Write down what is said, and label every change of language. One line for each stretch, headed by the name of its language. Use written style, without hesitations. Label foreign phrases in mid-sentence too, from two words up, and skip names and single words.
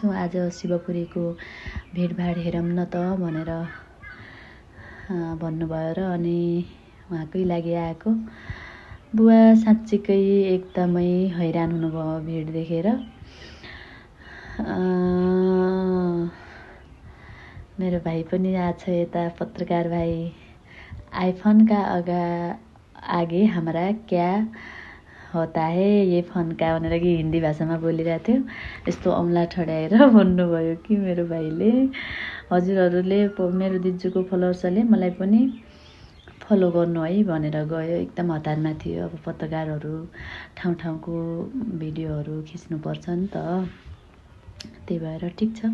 Nepali: आज शिवपुरीको भिडभाड हेरौँ न त भनेर भन्नुभयो र अनि उहाँकै लागि आएको। बुवा साँच्चीकै एकदमै हैरान हुनुभयो भिड देखेर। मेरो भाइ पनि आएको छ यता, पत्रकार भाइ।
Hindi: आइफोन का आगे हाम्रा क्या होता है ये फोन का
Nepali: भनेर कि हिन्दी भाषामा बोलिरहेको थियो। यस्तो औँला ठड्याएर भन्नुभयो कि मेरो भाइले। हजुरहरूले मेरो दिजूको फलोवर्सले मलाई पनि फलो गर्नु है भनेर गयो। एकदम हतारमा थियो। अब पत्रकारहरू ठाउँको भिडियोहरू खिच्नुपर्छ नि त, त्यही भएर ठिक छ।